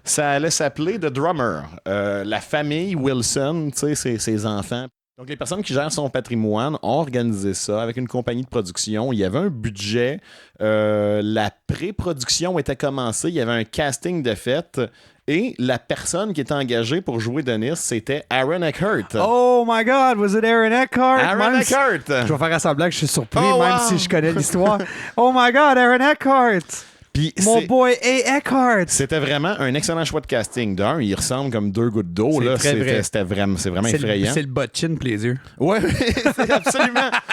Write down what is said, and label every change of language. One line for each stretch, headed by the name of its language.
French: Ça allait s'appeler The Drummer. La famille Wilson, tu sais, ses enfants. Donc, les personnes qui gèrent son patrimoine ont organisé ça avec une compagnie de production. Il y avait un budget. La pré-production était commencée. Il y avait un casting de fait. Et la personne qui était engagée pour jouer Denis, c'était Aaron Eckhart.
English: Oh my God, was it Aaron Eckhart? Aaron Eckhart!
French: Je vais faire semblant que je suis surpris, même si je connais l'histoire.
English: Oh my God, Aaron Eckhart!
French: Puis mon boy A. Eckhart! C'était vraiment un excellent choix de casting. D'un, il ressemble comme 2 gouttes d'eau. Là. C'est vraiment effrayant. C'est le botchin pour les yeux. Ouais, c'est absolument.